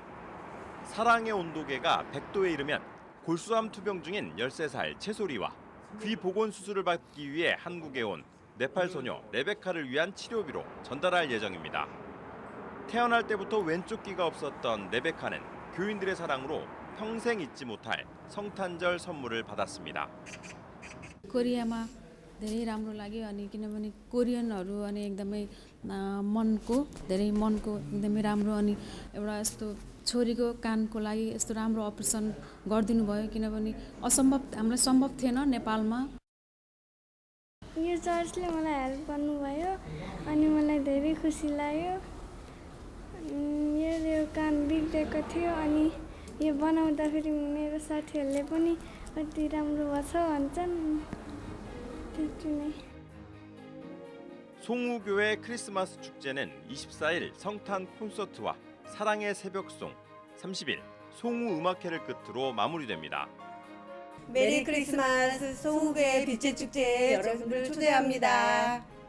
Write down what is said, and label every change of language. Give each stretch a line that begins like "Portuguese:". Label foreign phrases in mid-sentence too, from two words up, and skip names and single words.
Korean: 사랑의 온도계가 100도에 이르면 골수암 투병 중인 13살 채소리와 귀 복원 수술을 받기 위해 한국에 온 네팔 소녀 레베카를 위한 치료비로 전달할 예정입니다. 태어날 때부터 왼쪽 귀가 없었던 레베카는 교인들의 사랑으로 평생 잊지 못할 성탄절 선물을 받았습니다.
Nepali: कोरियामा धेरै राम्रो लाग्यो अनि किनभने कोरियनहरू अनि एकदमै मनको एकदमै राम्रो अनि एउटा यस्तो छोरीको कानको लागि यस्तो राम्रो अपरेसन गरिदिनु भयो किनभने हामीलाई सम्भव थिएन नेपालमा यो चर्चले मलाई हेल्प गर्नुभयो अनि मलाई धेरै खुसी लाग्यो यो कान बिग्रेको थियो अनि यो बनाउँदाखेरि मेरो साथीहरूले पनि कति राम्रो भएछ भन्छन् त्यति नै
Korean: 송우교회 크리스마스 축제는 24일 성탄 콘서트와 사랑의 새벽송, 30일 송우 음악회를 끝으로 마무리됩니다. 메리 크리스마스 송우교회 빛의 축제에 여러분들 초대합니다.